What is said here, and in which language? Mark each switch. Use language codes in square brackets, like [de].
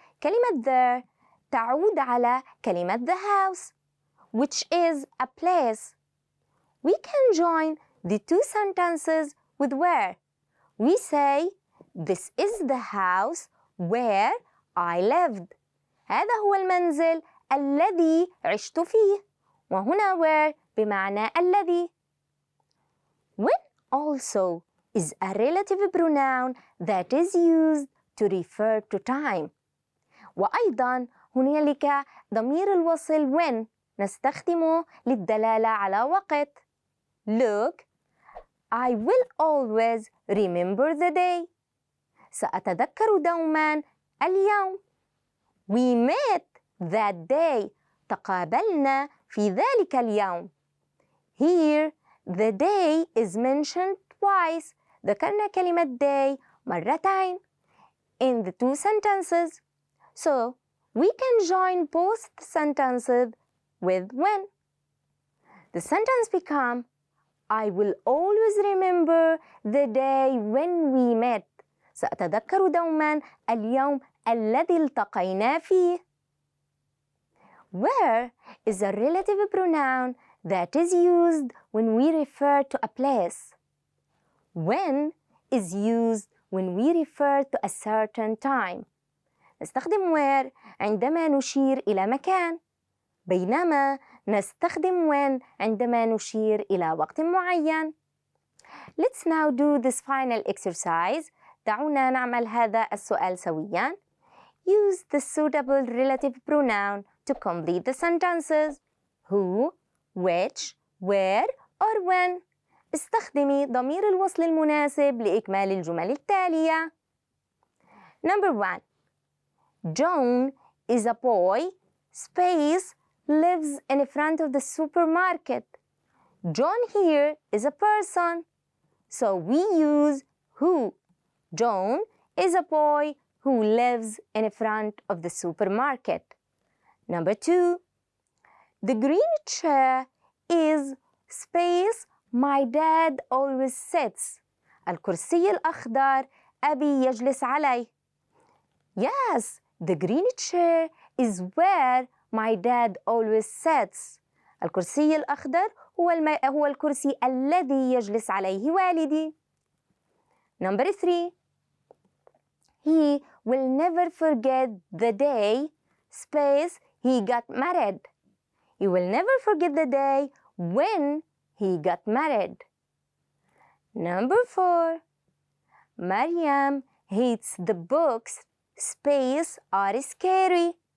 [en] كلمة there [ar] تعود على كلمة [en] the house, which is a place. We can join the 2 sentences with where. We say, this is the house where I lived. [ar] هذا هو المنزل الذي عشت فيه. وهنا where بمعنى الذي. [en] When also is a relative pronoun that is used to refer to time. [ar] وأيضا هنالك ضمير الوصل when نستخدمه للدلالة على وقت. [en] Look, I will always remember the day. [ar] سأتذكر دوما اليوم. [en] We met that day. [ar] تقابلنا في ذلك اليوم. [en] Here, the day is mentioned twice. [ar] ذكرنا كلمة [en] day [ar] مرتين [en] in the 2 sentences. So, we can join both sentences with when. The sentence becomes, I will always remember the day when we met. [ar] سأتذكر دوما اليوم الذي التقينا فيه. [en] Where is a relative pronoun that is used when we refer to a place. When is used when we refer to a certain time. [ar] نستخدم where عندما نشير إلى مكان، بينما نستخدم when عندما نشير إلى وقت معين. [en] Let's now do this final exercise. [ar] دعونا نعمل هذا السؤال سوياً. [en] Use the suitable relative pronoun to complete the sentences. Who, which, where, or when. [ar] استخدمي ضمير الوصل المناسب لإكمال الجمل التالية. [en] Number 1. John is a boy, space, lives in front of the supermarket. John here is a person, so we use who. John is a boy who lives in front of the supermarket. Number 2. The green chair is space my dad always sits. [ar] الكرسي الأخضر أبي يجلس عليه. [en] Yes, the green chair is where my dad always sits. [ar] الكرسي الأخضر هو الكرسي الذي يجلس عليه والدي. [en] Number 3. He will never forget the day, space, he got married. He will never forget the day when he got married. Number 4. Mariam hates the books, space, are scary.